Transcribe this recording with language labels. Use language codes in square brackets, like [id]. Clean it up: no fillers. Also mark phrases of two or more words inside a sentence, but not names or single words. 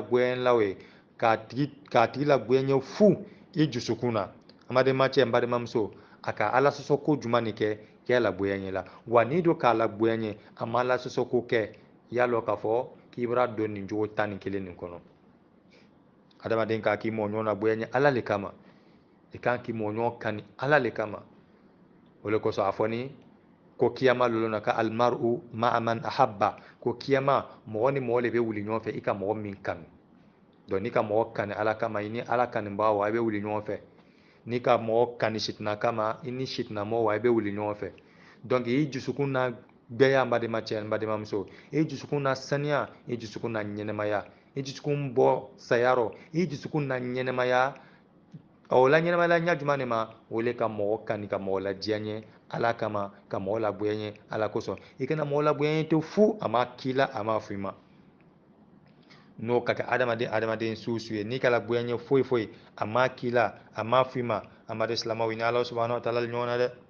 [bm] goya la o ye k'a tigi lagoya ɲɛ fu i dusukun na n badenma cɛ n bademamuso a ka ala sɔsɔ ko juma nin kɛ k'e lagoya ɲɛ la wa n'i do k'a lagoya ɲɛ a ma ala sɔsɔ ko kɛ y'a lɔ k'a fɔ k'i b'a don nin cogo 11 nin kɔnɔ adamaden k'a k'i mɔgɔ ɲɔgɔn lagoya ɲɛ ala le kama i kan k'i mɔgɔ ɲɔgɔn kani ala le kama o le kosɔn a fɔ ni ko kiyama lolo na ka [ar] المرء مع من أحب [bm] ko kiyama mɔgɔ ni mɔgɔ le bɛ wuli ɲɔgɔn fɛ i ka mɔgɔ min kanu donc n'i ka mɔgɔ kani ala kama i ni ala kanibaa wa a bɛ wuli ɲɔgɔn fɛ n'i ka mɔgɔ kani sitina kama i ni sitinamɔgɔ wa a bɛ wuli ɲɔgɔn fɛ donc i dusukun na gbɛya n badenma cɛ n badenmamuso i dusukun na saniya i dusukun na ɲɛnɛmaya i dusukun bɔ sayarɔ i dusukun na ɲɛnɛmaya o la ɲɛnɛmaya ɲa jumɛn de ma o le ka mɔgɔ kani ka mɔgɔ ladiya ɲɛ ala kama ka mɔgɔ lagoya ɲɛ ala kosɔn i kana mɔgɔ lagoya ɲɛ to fu a ma k'i la a ma f'i ma n'o ka kɛ adamaden su ye n'i ka lagoya ɲɛ foyi foyi a ma k'i la a ma f'i ma amadu silamaw ni ala [ar] سبحانه وتعالى [bm] ɲɔgɔn na dɛ